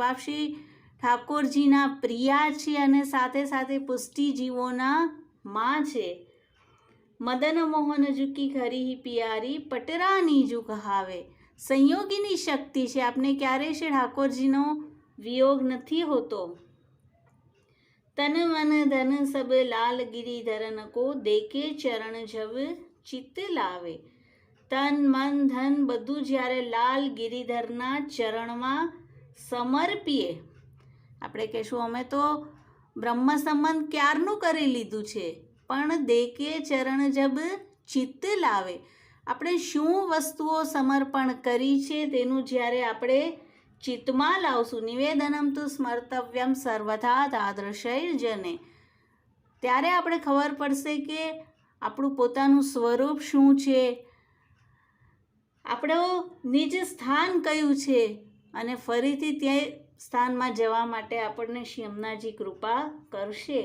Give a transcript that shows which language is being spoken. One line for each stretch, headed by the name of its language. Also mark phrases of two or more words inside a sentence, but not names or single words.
Gujarati: આપ શ્રી ઠાકોરજીના પ્રિયા છે અને સાથે સાથે પુષ્ટિ જીવોના માં છે।
Braj: मदन मोहन जुकी खरी पियारी, पटरानी जु कहावे।
Gujarati: સંયોગીની શક્તિ છે, આપને ક્યારેય શ્રી ઠાકોરજીનો વિયોગ નથી હોતો।
Braj: तन मन धन सब लाल गिरिधरन को, देखे चरण जब चित्त लावे। तन मन धन
Gujarati: બધું જ્યારે લાલ ગિરિધરના ચરણમાં સમર્પીએ, આપણે કહેશું અમે તો બ્રહ્મ સંબંધ ક્યારનું કરી લીધું છે, પણ
Braj: देखे चरण जब चित्त लावे,
Gujarati: આપણે શું વસ્તુઓ સમર્પણ કરી છે તેનું જ્યારે આપણે ચિત્તમાં લાવશું,
Sanskrit: निवेदनम तु स्मर्तव्यम सर्वथा तादृशैर्जने,
Gujarati: ત્યારે આપણે ખબર પડશે કે આપણું પોતાનું સ્વરૂપ શું છે, આપણું નિજ સ્થાન કયું છે, અને ફરીથી તે સ્થાનમાં જવા માટે આપણને શ્રી અમનાજી કૃપા કરશે।